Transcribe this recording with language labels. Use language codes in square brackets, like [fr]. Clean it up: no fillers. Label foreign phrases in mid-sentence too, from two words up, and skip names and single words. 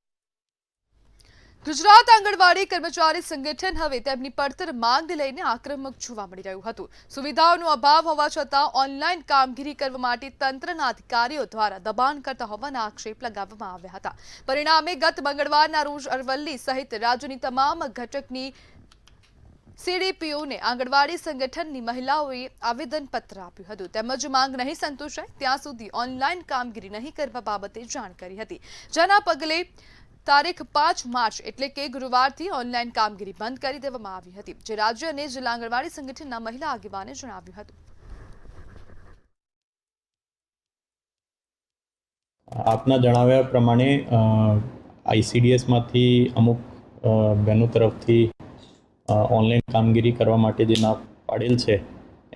[gu] ગુજરાત આંગણવાડી કર્મચારી સંગઠન હવે તેમની પડતર માંગને લઈને આક્રમક જોવા મળી રહ્યું હતું। સુવિધાઓનો અભાવ હોવા છતાં ઓનલાઈન કામગીરી કરવા માટે તંત્રના અધિકારીઓ દ્વારા દબાણ કરતા હોવાના આક્ષેપ લગાવવામાં આવ્યા હતા। પરિણામે ગત મંગળવારના રોજ અરવલ્લી સહિત રાજ્યની તમામ ઘટકની સીડીપીઓને આંગણવાડી સંગઠનની મહિલાઓએ આવેદનપત્ર આપ્યું હતું, તેમજ માંગ નહીં સંતોષાય ત્યાં સુધી ઓનલાઈન કામગીરી નહીં કરવા બાબતે જાણ કરી હતી। જેના પગલે તારીખ 5 માર્ચ એટલે કે ગુરુવારથી ઓનલાઈન કામગીરી બંધ કરી દેવામાં આવી હતી, જે રાજ્ય અને જિલ્લા આંગણવાડી સંગઠનના મહિલા આગેવાને જણાવ્યું હતું। આપના જણાવ્યા પ્રમાણે આઈસીડીએસમાંથી અમુક બહેનો તરફથી ઓનલાઈન કામગીરી કરવા માટે જે ના પાડેલ છે